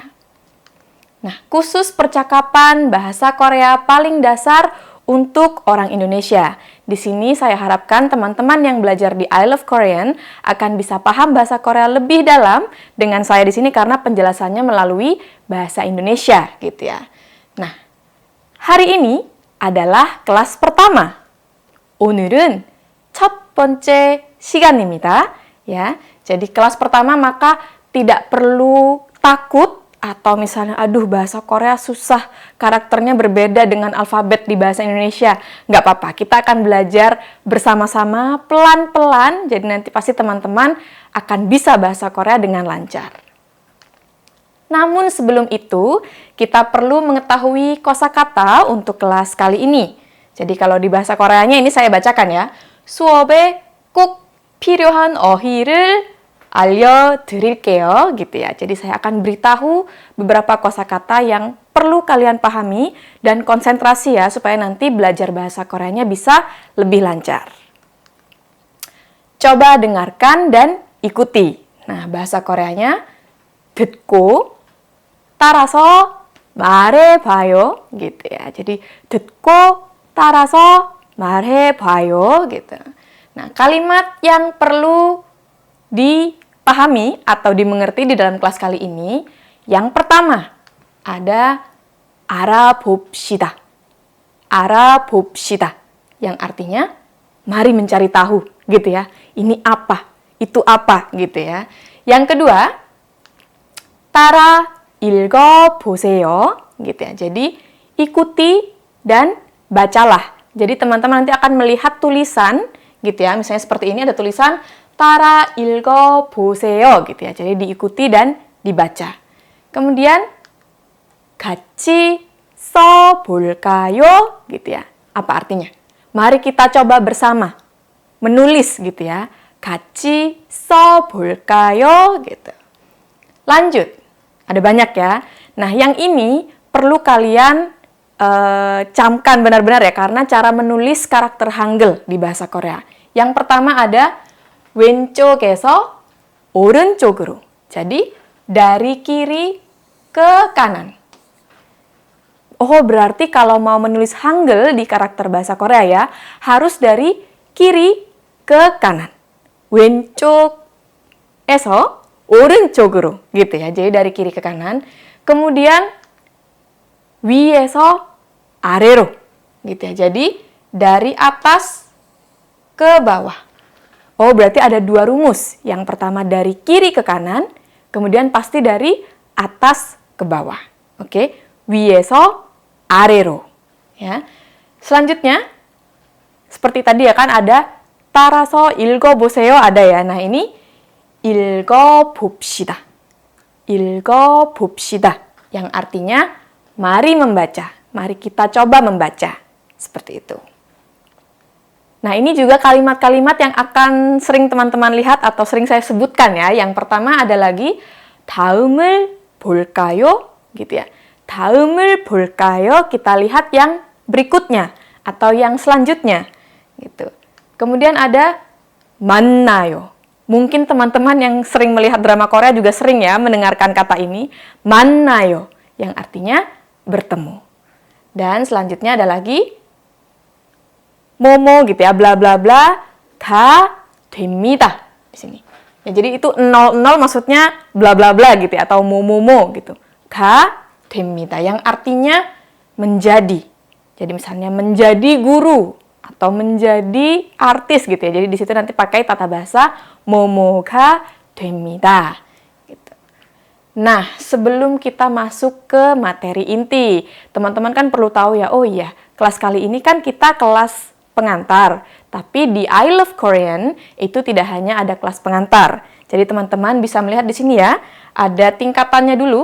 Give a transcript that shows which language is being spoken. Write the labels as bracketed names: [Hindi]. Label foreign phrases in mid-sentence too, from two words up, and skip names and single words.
[Indonesian] Nah, khusus percakapan bahasa Korea paling dasar untuk orang Indonesia. Di sini saya harapkan teman-teman yang belajar di I Love Korean akan bisa paham bahasa Korea lebih dalam dengan saya di sini karena penjelasannya melalui bahasa Indonesia gitu ya. Nah, hari ini adalah kelas pertama. [Korean] 오늘은 첫 번째 시간입니다. [Indonesian] Ya, jadi kelas pertama maka tidak perlu takut atau misalnya, aduh bahasa Korea susah, karakternya berbeda dengan alfabet di bahasa Indonesia. Nggak apa-apa, kita akan belajar bersama-sama, pelan-pelan, jadi nanti pasti teman-teman akan bisa bahasa Korea dengan lancar. Namun sebelum itu, kita perlu mengetahui kosakata untuk kelas kali ini. Jadi kalau di bahasa Koreanya ini saya bacakan ya. [Korean] 수업에 꼭 필요한 어휘를 알려드릴게요 [Indonesian] gitu ya. Jadi saya akan beritahu beberapa kosakata yang perlu kalian pahami dan konsentrasi ya supaya nanti belajar bahasa Koreanya bisa lebih lancar. Coba dengarkan dan ikuti. Nah, bahasa Koreanya [Korean] 듣고 따라서 말해봐요 [Indonesian] gitu ya. [Korean] Jadi 듣고 따라서 말해봐요 gitu. [Indonesian] Nah, kalimat yang perlu dipahami atau dimengerti di dalam kelas kali ini, yang pertama ada 알아봅시다. [Korean] 알아봅시다. [Indonesian] Yang artinya mari mencari tahu gitu ya. Ini apa? Itu apa gitu ya. Yang kedua, [Korean] 따라 읽어보세요 [Indonesian] gitu ya. Jadi ikuti dan bacalah. Jadi teman-teman nanti akan melihat tulisan gitu ya. Misalnya seperti ini ada tulisan [Korean] 따라 읽어보세요 [Indonesian] gitu ya. Jadi diikuti dan dibaca. Kemudian [Korean] 같이 써볼까요 [Indonesian] gitu ya. Apa artinya? Mari kita coba bersama menulis gitu ya. [Korean] 같이 써볼까요 gitu. [Indonesian] Lanjut. Ada banyak ya. Nah, yang ini perlu kalian camkan benar-benar ya karena cara menulis karakter Hangul di bahasa Korea. Yang pertama ada [Korean] 왼쪽에서 오른쪽으로. [Indonesian] Jadi dari kiri ke kanan. Oh, berarti kalau mau menulis Hangul di karakter bahasa Korea ya, harus dari kiri ke kanan. [Korean] 왼쪽에서 오른쪽으로 [Indonesian] gitu ya. Jadi dari kiri ke kanan. Kemudian [Korean] 위에서 아래로 [Indonesian] gitu ya. Jadi dari atas ke bawah. Oh, berarti ada dua rumus. Yang pertama dari kiri ke kanan, kemudian pasti dari atas ke bawah. Oke, [Korean] 위에서 아래로. [Indonesian] Ya. Selanjutnya, seperti tadi ya kan ada [Korean] 따라서 읽어보세요 [Indonesian] ada ya. Nah, ini [Korean] 읽어봅시다. 읽어봅시다. [Indonesian] Yang artinya mari membaca. Mari kita coba membaca. Seperti itu. Nah, ini juga kalimat-kalimat yang akan sering teman-teman lihat atau sering saya sebutkan ya. Yang pertama ada lagi [Korean] 다음을 볼까요? [Indonesian] gitu ya. [Korean] 다음을 볼까요? [Indonesian] Kita lihat yang berikutnya atau yang selanjutnya gitu. Kemudian ada 만나요. Mungkin teman-teman yang sering melihat drama Korea juga sering ya mendengarkan kata ini, 만나요, yang artinya bertemu. Dan selanjutnya ada lagi momo gitu ya, bla bla bla, [Korean] 다 됩니다 [Indonesian] di sini. Ya, jadi itu 00 maksudnya bla bla bla gitu ya, atau momomo gitu. [Korean] 다 됩니다 [Indonesian] yang artinya menjadi. Jadi misalnya menjadi guru atau menjadi artis gitu ya. Jadi di situ nanti pakai tata bahasa [Korean] momo가 됩니다 [Indonesian] gitu. Nah, sebelum kita masuk ke materi inti, teman-teman kan perlu tahu ya, oh iya, kelas kali ini kan kita kelas pengantar. Tapi di I Love Korean itu tidak hanya ada kelas pengantar. Jadi teman-teman bisa melihat di sini ya, ada tingkatannya dulu.